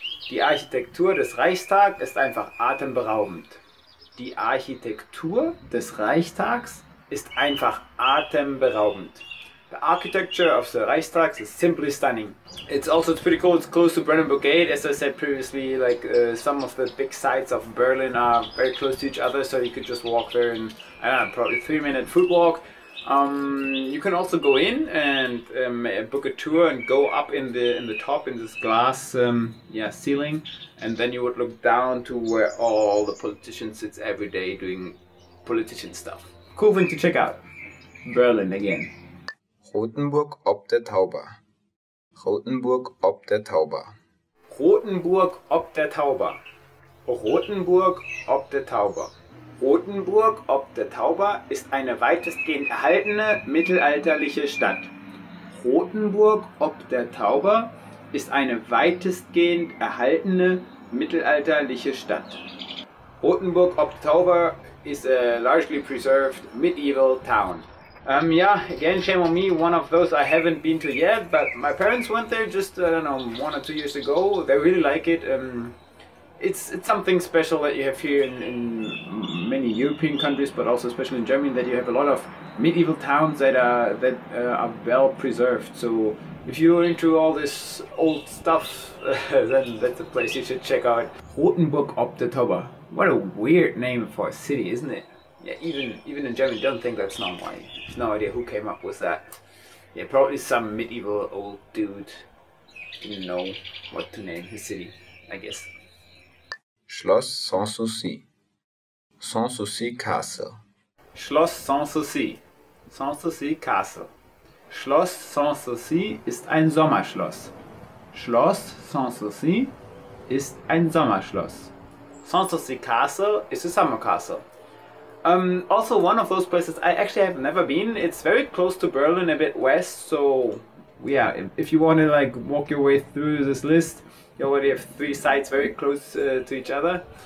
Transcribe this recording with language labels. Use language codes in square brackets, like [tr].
[de] Die Architektur des Reichstags ist einfach atemberaubend. Die Architektur des Reichstags ist einfach atemberaubend. [en] The architecture of the Reichstag is simply stunning. It's pretty cool. It's close to Brandenburg Gate, as I said previously. Like some of the big sites of Berlin are very close to each other, so you could just walk there in, I don't know, probably 3-minute foot walk. You can also go in and book a tour and go up in the top in this glass ceiling, and then you would look down to where all the politicians sit every day doing politician stuff. Cool thing to check out. Berlin again. Rothenburg ob der Tauber. Rothenburg ob der Tauber. Rothenburg ob der Tauber. Rothenburg ob der Tauber. [de] Rothenburg ob der Tauber ist eine weitestgehend erhaltene mittelalterliche Stadt. Rothenburg ob der Tauber ist eine weitestgehend erhaltene mittelalterliche Stadt. [en] Rothenburg ob der Tauber is a largely preserved medieval town. Yeah, again, shame on me, one of those I haven't been to yet, but my parents went there just, I don't know, 1 or 2 years ago. They really like it. It's something special that you have here in many European countries, but also especially in Germany, that you have a lot of medieval towns that are well preserved. So if you're into all this old stuff, then that's a place you should check out. Rothenburg ob der Tauber. What a weird name for a city, isn't it? Yeah, even in Germany, don't think that's normal. I have no idea who came up with that. Yeah, probably some medieval old dude didn't know what to name his city, I guess. Schloss Sanssouci. Sanssouci Castle. Schloss Sanssouci. Sanssouci Castle. [de] Schloss Sanssouci ist ein Sommerschloss. Schloss Sanssouci ist ein Sommerschloss. [en] Sanssouci Castle is a summer castle. Also one of those places I actually have never been. It's very close to Berlin, a bit west, so yeah, if you want to like walk your way through this list, you already have 3 sites very close to each other.